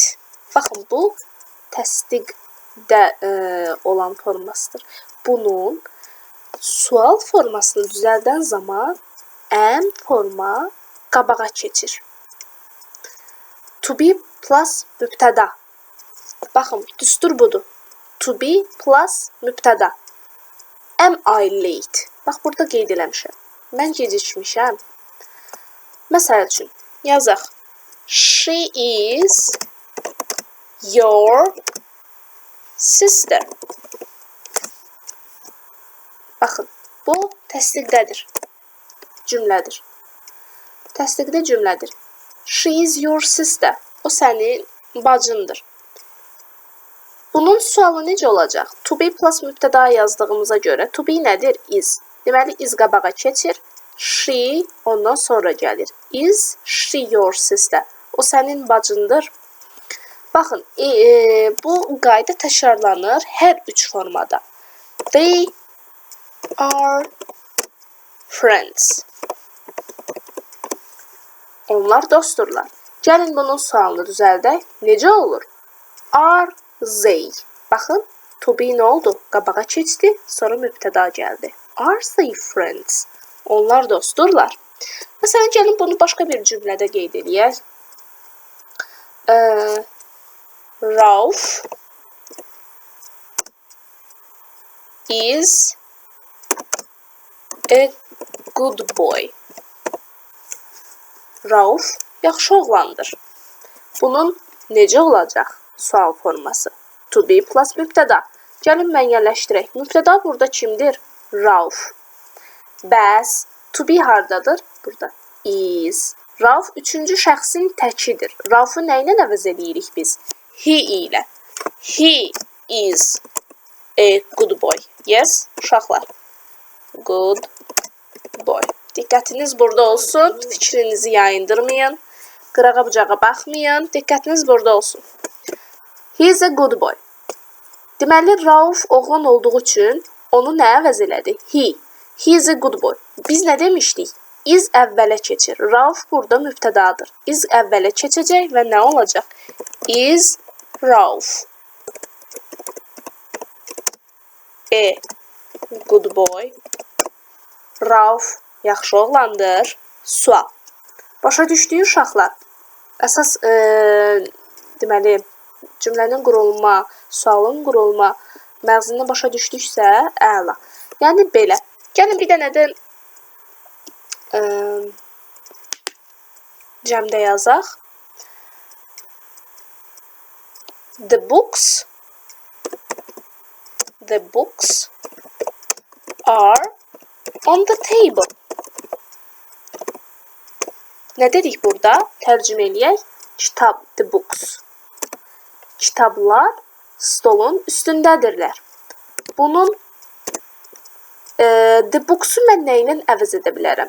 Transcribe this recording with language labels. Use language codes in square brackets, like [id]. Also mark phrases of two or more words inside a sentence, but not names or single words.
[az] Baxın, bu təsdiqdə olan formasıdır. Bunun sual formasını düzəldən zaman am forma qabağa keçir. [en] To be plus [az] mübtəda. Baxın, düstur budur. [en] To be plus mübtəda. Am I late? [az] Bax, burada qeyd eləmişəm. Mən gecikmişəm. Məsəl üçün, yazaq. [en] She is your sister. [az] Baxın, bu təsdiqdədir. Cümlədir. Təsdiqdə cümlədir. [en] She is your sister. [az] O sənin bacındır. Bunun sualı necə olacaq? [en] To be plus [az] mübtəda yazdığımıza görə [en] to be [az] nədir? Is. Deməli, is qabağa keçir. She ondan sonra gəlir. [en] Is she your sister? [az] O sənin bacındır. Baxın, bu qayda təkrarlanır hər üç formada. [en] They are friends. [az] Onlar dostdurlar. Gəlin bunun sualını düzəldək. Necə olur? [en] Are they? Baxın, to be [az] nə oldu? Qabağa keçdi, sonra mübtəda gəldi. [en] Are they friends? [az] Onlar dostdurlar. Məsələn, gəlin bunu başqa bir cümlədə qeyd edək. [en] Ralph is a good boy. [az] Rauf yaxşı oğlandır. Bunun necə olacaq sual forması? [en] To be plus mübtəda. [az] Gəlin müəyyənləşdirək. Mübtəda burada kimdir? Rauf. Bəs [en] to be [az] hardadır? Burada. Is. Rauf üçüncü şəxsin təkidir. Raufu nə ilə əvəz edirik biz? He ilə. [en] He is a good boy. Yes, uşaqlar. Good boy. [az] Diqqətiniz burada olsun. Fikrinizi yayındırmayın. Qırağa bucağa baxmayın. Diqqətiniz burada olsun. [en] He is a good boy. [az] Deməli, Rauf oğlan olduğu üçün onu nə əvəz elədi? [en] He. He is a good boy. [az] Biz nə demişdik? Is əvvələ keçir. Rauf burada mübtədadır. Is əvvələ keçəcək və nə olacaq? [en] Is Rauf a good boy. [az] Rauf yaxşı oğlandır. Sual. Başa düşdük uşaqlar. Əsas deməli cümlənin qurulma, sualın qurulma məğzini başa düşdüksə, əla. Yəni belə. Gəlin bir dənə də cəmdə yazaq. [en] The books are on the table. [az] Nə dedik burada? Tərcümə eləyək. Kitab, [en] the books. [az] Kitablar stolun üstündədirlər. Bunun [en] the books-u [az] mən nə ilə əvəz edə bilərəm?